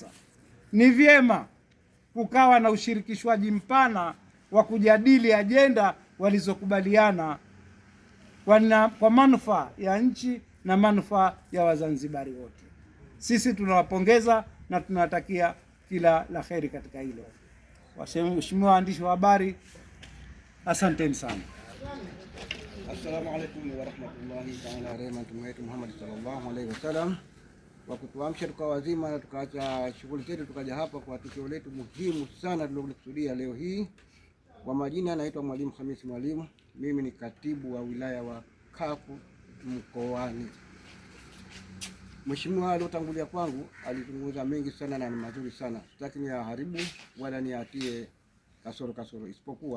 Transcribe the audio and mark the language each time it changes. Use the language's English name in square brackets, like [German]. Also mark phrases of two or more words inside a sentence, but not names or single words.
[Swahili] Ni vyema kukawa na ushirikishwaji mpana wa kujadili ajenda walizokubaliana kwa manufaa ya nchi na manufaa ya Wazanzibari wote. Sisi tunawapongeza na tunawatakia kila la kheri katika hilo. Waheshimiwa waandishi wa habari, asanteni sana. [Arabic] السلام عليكم ورحمة الله تعالى وبركاته. Muhammad صلى الله عليه وسلم. [Swahili] kwa kutuamsha tukawa wazima na tukaacha shughuli zetu tukaja hapa kwa tukio letu muhimu sana tulilokusudia leo hii. Kwa majina naitwa Mwalimu Hamisi Mwalimu, mimi ni katibu wa wilaya wa CUF mkoani. Mheshimiwa aliyotangulia kwangu alizungumza mengi sana na ni mazuri sana, sitaki niyaharibu wala niyatie kasoro, isipokuwa